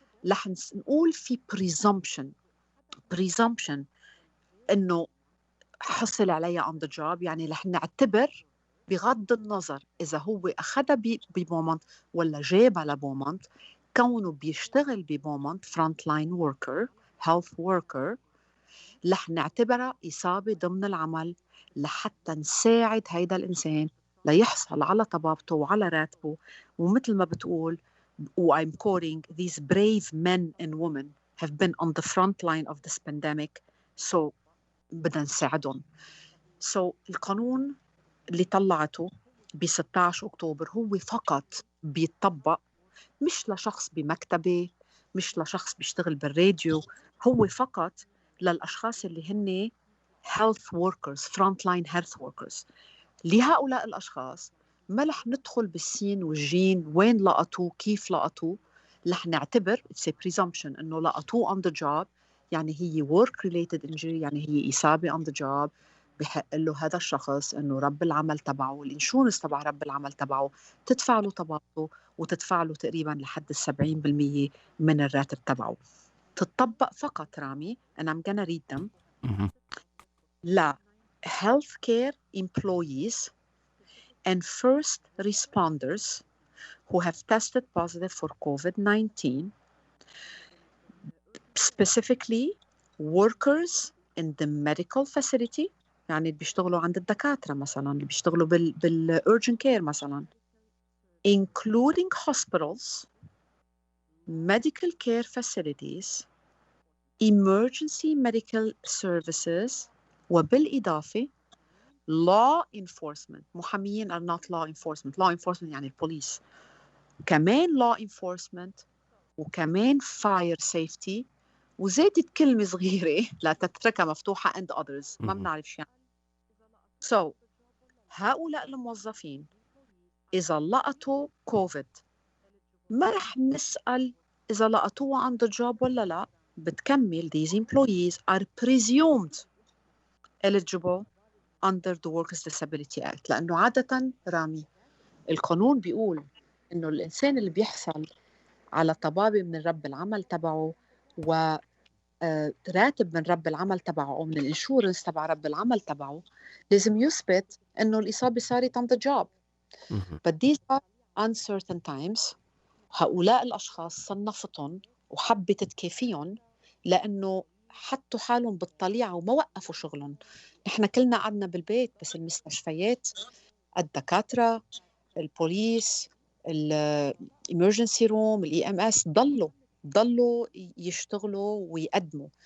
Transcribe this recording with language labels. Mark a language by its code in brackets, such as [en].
[ar] رح نقول في presumption إنه حصل عليها on the job، يعني رح نعتبر بغض النظر إذا هو أخذها ببومونت ولا جابها لبومونت، كونه بيشتغل ببومونت [en] front line worker health worker، [ar] رح نعتبرها إصابة ضمن العمل لحتى نساعد هيدا الإنسان ليحصل على طبابته وعلى راتبه. ومثل ما بتقول [en] I'm quoting, these brave men and women have been on the front line of this pandemic, so [ar] بدنا نساعدهم. القانون اللي طلعته ب 16 أكتوبر هو فقط بيتطبق مش لشخص بمكتبه، مش لشخص بيشتغل بالراديو، هو فقط للأشخاص اللي هن [en] health workers front line health workers. [ar] لهؤلاء الأشخاص ما رح ندخل بالسين والجين وين لقطوه كيف لقطوه، رح نعتبر [en] it's a presumption [ar] إنه لقطوه on the job، يعني هي [en] work related injury، [ar] يعني هي إصابة on the job، بحق له هذا الشخص إنه رب العمل تبعه الانشورنس تبع رب العمل تبعه تدفع له طبقته وتدفع له تقريبا لحد 70% من الراتب تبعه. تطبق فقط رامي [en] and I'm gonna read them [ar] لا [en] healthcare employees and first responders who have tested positive for COVID-19, specifically workers in the medical facility، [ar] يعني اللي بيشتغلوا عند الدكاترة مثلا، اللي بيشتغلوا [en] urgent care [ar] مثلا، [en] including hospitals, medical care facilities, emergency medical services، [ar] وبالإضافة [en] law enforcement. [ar] محاميين [en] are not law enforcement. [ar] law enforcement يعني البوليس، كمان law enforcement، وكمان [en] fire safety، [ar] وزادت كلمة صغيرة لا تتركها مفتوحة [en] and others [ar] ما بنعرف شو يعني. هؤلاء الموظفين إذا لقطوا كوفيد ما رح نسأل إذا لقطوها on the job ولا لا، بتكمل [en] these employees are presumed eligible under the Workers' Disability Act. [ar] لأنه عادة رامي القانون بيقول إنه الإنسان اللي بيحصل على طبابة من رب العمل تبعه وراتب من رب العمل تبعه أو من الانشورنس تبع رب العمل تبعه لازم يثبت إنه الإصابة صارت on the job. [en] But these are uncertain times. [ar] هؤلاء الأشخاص صنفتهم وحبت تكافيهم لأنه حطوا حالهم بالطليعة وما وقفوا شغلهم. نحن كلنا قعدنا بالبيت، بس المستشفيات، الدكاترة، البوليس، الامرجنسي روم، EMS ضلوا يشتغلوا ويقدموا.